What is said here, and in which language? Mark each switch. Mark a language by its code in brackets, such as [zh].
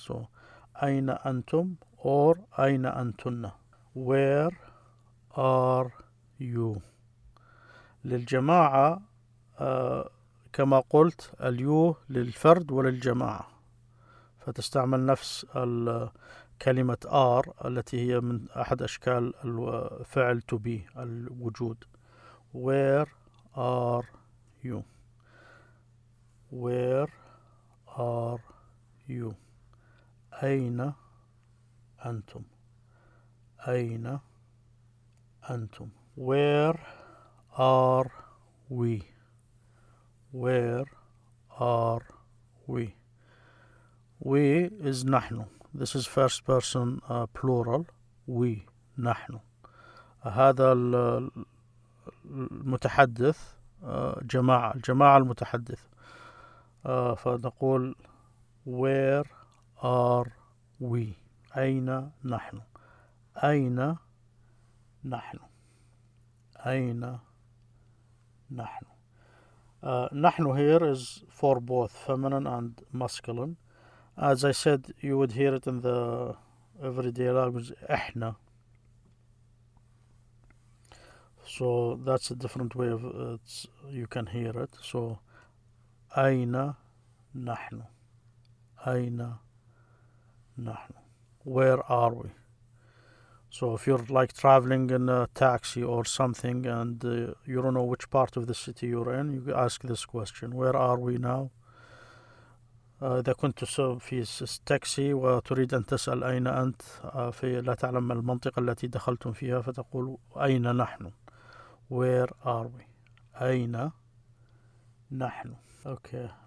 [en] So [ar] أين أنتم [en] or [ar] أين أنتن? [en] Where are you. [ar] للجماعة كما قلت اليو للفرد وللجماعة، فتستعمل نفس كلمة are التي هي من أحد أشكال الفعل to be الوجود. [en] Where are you? Where are you? [ar] أين أنتم؟ أين أنتم؟ [en] Where are we? Where are we? We is نحن. This is first person plural. We نحن. [ar] هذا المتحدث الجماعة المتحدث. [en] فنقول where are we؟ [ar] أين نحن؟ أين نحن؟ أين نحن؟ [en] نحن here is for both feminine and masculine. As I said, you would hear it in the everyday language, إحنا. So that's a different way of you can hear it. [ar] So أين نحن؟ أين نحن? [en] Where are we? So if you're like traveling in a taxi or something and you don't know which part of the city you're in, you ask this question: where are we now? [ar] إذا كنت في تاكسي وتريد أن تسأل أين أنت، في لا تعلم المنطقة التي دخلتم فيها، فتقول أين نحن؟ [en] Where are we? [ar] أين نحن؟ Okay.